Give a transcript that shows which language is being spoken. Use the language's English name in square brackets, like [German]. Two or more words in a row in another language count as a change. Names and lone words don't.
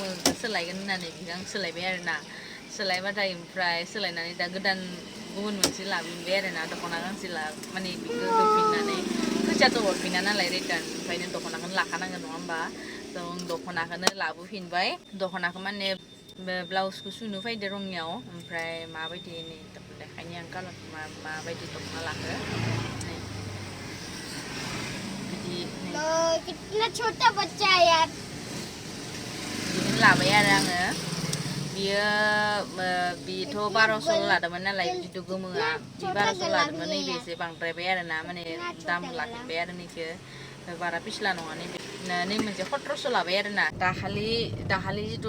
[Bodo] सोलायगोन होननानै बिखौ आं सोलायबाय आरोना सोलायबाथाय ओमफ्राय सोलायनानै दा गोदान गुबुन मोनसे लाबोबाय आरोना दख'ना गांसे माने बिखौ होफिननानै फैसाथ' हरफिना नालाय रिटार्न ओंखायनो दख'नाखौनो लाखानांगोन नङा होमबा जों दख'नाखौनो लाबोफिनबाय दख'नाखौ माने ब्लाउसखौ सुनो फैदो रङियाव ओमफ्राय माबायदि नै देखायनि आं कालार माबायदि दख'ना लाखो बिदि [Hindi] कितना छोटा बच्चा है यार [Bodo] बिदिनो लाबाय आरो आङो बियो बेथ' 1200 लादोंमोन नालाय जिथु गोमोआ बि 1200 लादोंमोन नैबे एसे बांद्रायबाय आरोना माने दाम लाखिबाय आरो नैखो बारा पिस्ला नङा नै मोनसे 1700 लाबाय आरोना दाखालि जिथु